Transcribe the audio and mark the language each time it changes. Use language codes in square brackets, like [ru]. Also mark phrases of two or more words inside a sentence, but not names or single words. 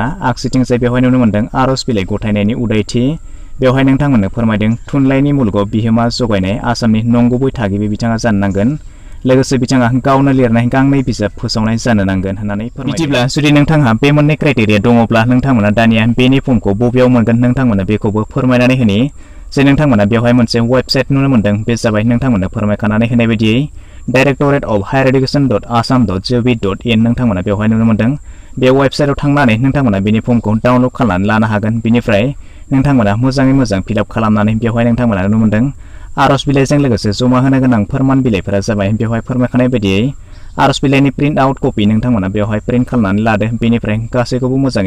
[brx] आगसिथिंजाय बेवहाय नुनो मोन्दों आर'ज बिलाइ गथायनायनि उदायथि बेवहाय नोंथांमोननो फोरमायदों थुनलाइनि मुलुगाव बिहोमा जगायनाय आसामनि नंगुबै थागिबि बिथाङा जानो नांगोन लोगोसे बिथाङा गावनो लिरनाय गांनै बिजाब फोसावनाय जानो नांगोन होननानै बिदिब्ला जुदि नोंथांहा बे मोननै क्राइटेरिया दङब्ला नोंथांमोना दानिया बेनि फर्मखौ बबेयाव मोनगोन नोंथांमोना बेखौबो फोरमायनानै होनि जे नोंथांमोना बेवहाय मोनसे वेबसाइट नुनो मोन्दों बे जाबाय नोंथांमोननो फोरमायखानानै होनाय बायदियै directorate.higher-education.assam.gov.in नोंथांमोना बेवहाय नुनो मोन्दों बे वेबसाइटआव थांनानै नोंथांमोना बेनि फर्मखौ डाउनलड खालामनानै लानो हागोन बेनिफ्राय नोंथांमोना मोजाङै मोजां फिलआप खालामनानै बेवहाय नोंथांमोना नुनो मोन्दों आर'ज बिलाइजों लोगोसे जमा होनो गोनां फोरमान बिलाइफोरा जाबाय बेवहाय फोरमायखानाय बायदियै आर'ज बिलाइनि प्रिन्ट आउट कपि नोंथांमोना बेवहाय प्रिन्ट खालामनानै लादो बेनिफ्राय गासैखौबो मोजाङै